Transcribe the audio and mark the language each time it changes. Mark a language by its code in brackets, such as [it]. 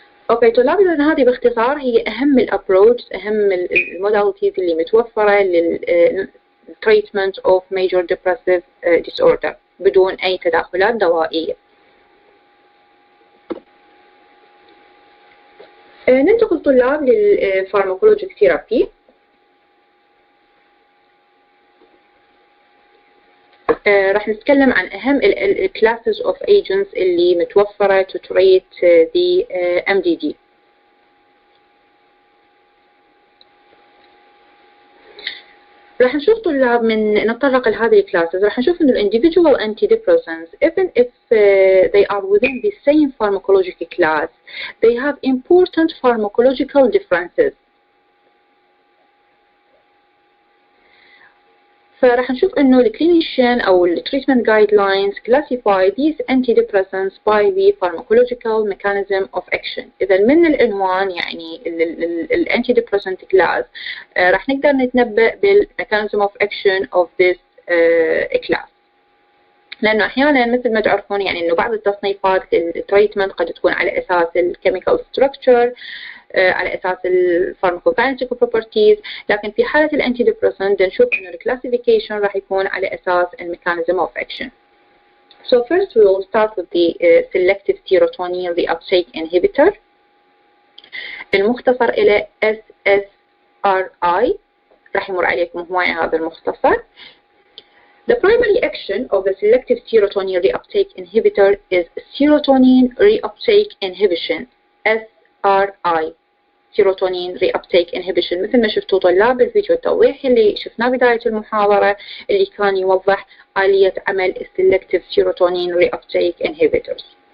[ar] اوكي طلاب، إذن هذه باختصار هي أهم الابروتش، أهم الموداليتيز اللي متوفرة للتريتمنت [en] of major depressive disorder [ar] بدون أي تدخلات دوائية. ننتقل طلاب للفارماكولوجيك ثيرابي. راح نتكلم عن أهم [en] classes of agents [ar] اللي متوفرة [en] to treat the MDD. [ar] راح نشوف طلاب من نتطرق لهذه الكلاسز، راح نشوف إنه [en] individual antidepressants even if they are within the same pharmacological class, they have important pharmacological differences. [ar] فراح نشوف إنه الكلينيشن أو التريتمنت [en] guidelines classify these antidepressants by the pharmacological mechanism of action. [ar] إذا من العنوان يعني الانتيديبريسنت كلاس راح نقدر نتنبأ بال [en] mechanism of action of this class. [ar] لأنه أحيانا مثل ما تعرفون يعني إنه بعض التصنيفات للتريتمنت قد تكون على أساس الكيميكال ستراكشر، على أساس الفارماكوكاينيتيك بروبرتيز، لكن في حالة الانتيديبريسنت نشوف إنه الكلاسيفيكيشن راح يكون على أساس الميكانيزم [en] of action. So first we will start with the selective serotonin reuptake inhibitor، [ar] المختصر إلى SSRI، راح يمر عليكم هواية هذا المختصر. [en] The primary action of the selective serotonin reuptake inhibitor is serotonin reuptake inhibition SRI. serotonin reuptake inhibition [ar] مثل ما شفتوا طلاب بالفيديو التوضيحي اللي شفناه بداية المحاضرة اللي كان يوضح آلية عمل [en] selective serotonin reuptake inhibitors.